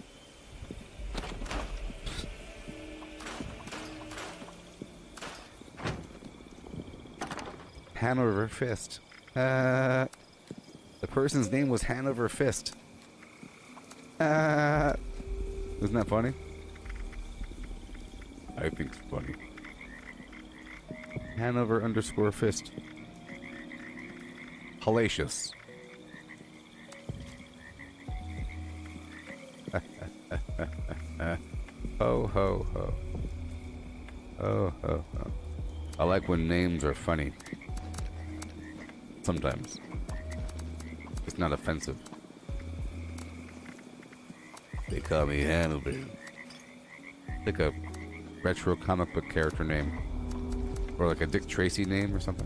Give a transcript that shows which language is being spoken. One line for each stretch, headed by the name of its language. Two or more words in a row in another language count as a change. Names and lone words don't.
English: Hanover Fist. The person's name was Hanover Fist. Isn't that funny? I think it's funny. Hanover _ Fist. Hellacious. Ho ho ho. Ho ho ho. I like when names are funny. Sometimes. It's not offensive. They call me Hannibal. Like a retro comic book character name. Or like a Dick Tracy name or something.